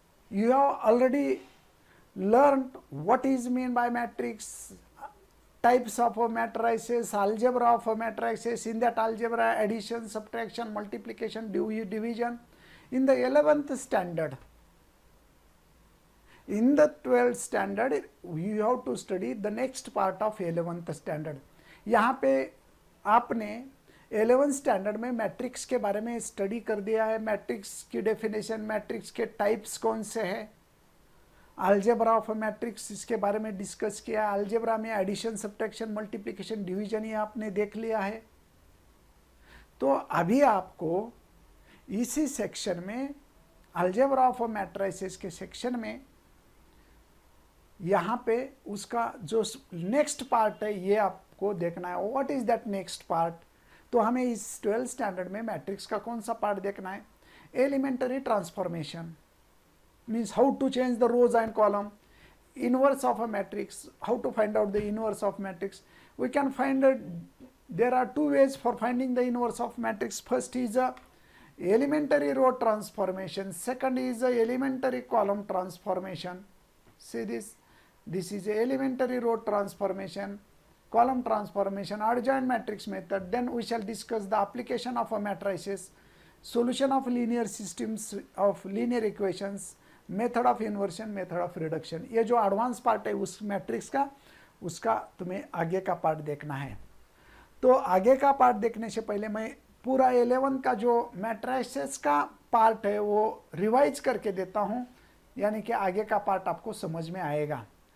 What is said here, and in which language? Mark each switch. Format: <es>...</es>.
<en>You have already learned what is meant by matrix, types of matrices, algebra of matrices. In that algebra, addition, subtraction, multiplication, division in the 11th standard. In the 12th standard, you have to study the next part of 11th standard.</en> <hi>यहाँ पे आपने 11th standard में matrix के बारे में study कर दिया है. मैट्रिक्स की डेफिनेशन, मैट्रिक्स के टाइप्स कौन से हैं, अलजेब्रा ऑफ मैट्रिक्स इसके बारे में डिस्कस किया. अलजेब्रा में एडिशन, सब्ट्रैक्शन, मल्टीप्लिकेशन, डिवीजन ये आपने देख लिया है. तो अभी आपको इसी सेक्शन में, अलजेब्रा ऑफ मैट्रिसेस के सेक्शन में, यहाँ पे उसका जो नेक्स्ट पार्ट है ये आपको देखना है.</hi> <en>What is that next part?</en> <hi>तो हमें इस 12th स्टैंडर्ड में मैट्रिक्स का कौन सा पार्ट देखना है?</hi> <en>Elementary transformation, means how to change the rows and column, inverse of a matrix, how to find out the inverse of matrix. We can find there are two ways for finding the inverse of matrix. First is a elementary row transformation, second is a elementary column transformation. See this is a elementary row transformation, column transformation, adjoint matrix method. Then we shall discuss the application of a matrices, solution of linear systems of linear equations, method of inversion, method of reduction.</en> <hi>ये जो advance part है उस matrix का, उसका तुम्हें आगे का part देखना है. तो आगे का पार्ट देखने से पहले मैं पूरा 11 का जो मैट्रिसेस का पार्ट है वो रिवाइज करके देता हूँ, यानी कि आगे का पार्ट आपको समझ में आएगा.</hi>